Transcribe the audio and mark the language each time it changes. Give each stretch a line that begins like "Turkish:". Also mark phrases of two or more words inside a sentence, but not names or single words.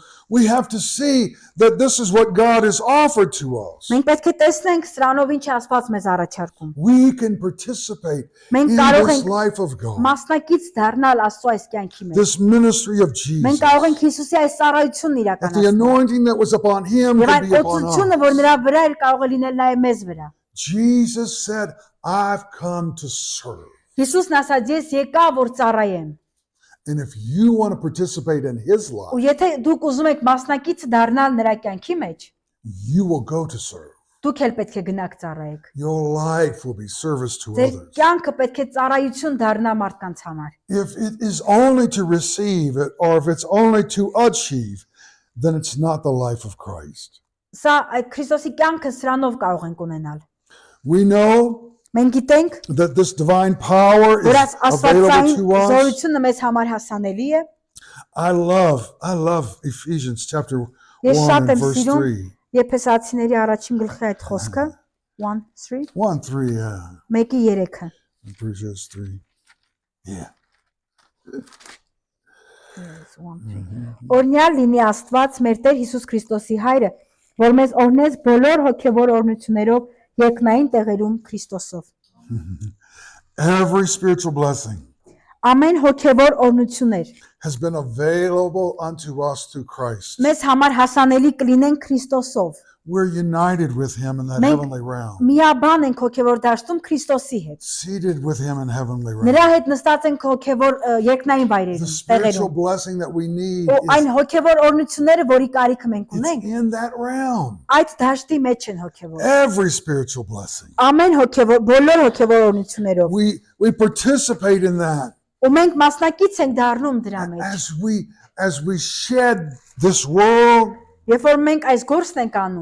English: We have to see that this is what God has offered to us.
Armenian: Մենք պետք է տեսնենք սրանով ինչ է Աստված մեզ առաջարկում։
English: We can participate
Armenian: Մենք
English: in
Armenian: կարող
English: this
Armenian: ենք
English: life of God,
Armenian: մասնակից դառնալ Աստծո այս կյանքի մեջ։
English: this ministry of
Armenian: Մենք
English: Jesus.
Armenian: կարող ենք Հիսուսի այս ծառայությունն
English: That the
Armenian: իրականացնել։
English: anointing that was upon him
Armenian: Եվ
English: could
Armenian: այդ
English: be upon
Armenian: օծությունը,
English: us.
Armenian: որ նրա վրա էր, կարող է լինել նաև մեզ վրա։
English: Jesus said, I've come to serve.
Armenian: Հիսուսն ասաց, ես եկա, որ ծառայեմ։
English: And if you want to participate in his
Armenian: Ու
English: life,
Armenian: եթե դուք ուզում եք մասնակից դառնալ նրա կյանքի մեջ,
English: you will go to serve.
Armenian: դուք էլ պետք է գնաք ծառայեք։
English: Your life will be service to
Armenian: Ձեր
English: others.
Armenian: կյանքը պետք է ծառայություն դառնա մարդկանց համար։
English: If it is only to receive it or if it's only to achieve, then it's not the life of Christ.
Armenian: Սա այդ Քրիստոսի կյանքը սրանով կարող ենք ունենալ։
English: We know
Armenian: Մենք գիտենք,
English: that this divine power
Armenian: որ
English: is available
Armenian: աստվածային
English: to us.
Armenian: զորությունը մեզ համար հասանելի է։
English: I love Ephesians chapter 1
Armenian: Ես շատ
English: and
Armenian: եմ
English: verse
Armenian: սիրում
English: 3.
Armenian: Եփեսացիների առաջին գլխի այդ խոսքը 1:3
English: 1, 3, yeah.
Armenian: 1:3-ը։
English: Ephesians 3. Yeah.
Armenian: Օրհնյալ լինի Աստված մեր Տեր Հիսուս Քրիստոսի Հայրը, որ մեզ օրհնեց բոլոր հոգևոր օրհնություններով երկնային տեղերում Քրիստոսով։
English: Every spiritual blessing
Armenian: Ամեն հոգևոր օրհնություններ
English: has been available unto us through Christ.
Armenian: մեզ համար հասանելի կլինեն Քրիստոսով։
English: We're united with him in that
Armenian: Մենք
English: heavenly realm,
Armenian: միաբան ենք հոգևոր դաշտում Քրիստոսի հետ։
English: seated with him in heavenly
Armenian: Նրա
English: realm.
Armenian: հետ նստած ենք հոգևոր երկնային
English: The
Armenian: վայրերում,
English: spiritual
Armenian: տեղերում։
English: blessing that we need
Armenian: Ու այն
English: is
Armenian: հոգևոր օրհնությունները, որի կարիքը մենք ունենք,
English: it's in that realm.
Armenian: այդ դաշտի մեջ են հոգևոր։
English: Every spiritual blessing.
Armenian: Ամեն հոգևոր, բոլոր հոգևոր օրհնություններով։
English: We participate in that
Armenian: Ու մենք մասնակից ենք դառնում դրա մեջ։
English: as we shed this world,
Armenian: Երբ որ մենք այս գործն ենք անում,